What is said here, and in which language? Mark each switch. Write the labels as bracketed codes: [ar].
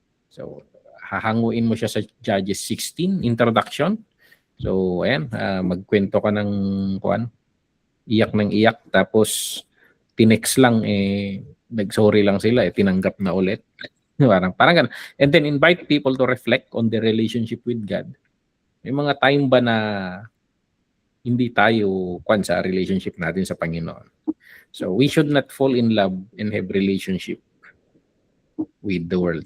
[tl] So, hahanguin mo siya sa Judges 16 introduction. So, ayan, magkwento ka ng iyak ng iyak, tapos tinext lang, nag-sorry lang sila, tinanggap na ulit. Parang ganun. [en] And then invite people to reflect on the relationship with God. [tl] May mga time ba na hindi tayo sa relationship natin sa Panginoon? [en] So we should not fall in love and have relationship with the world.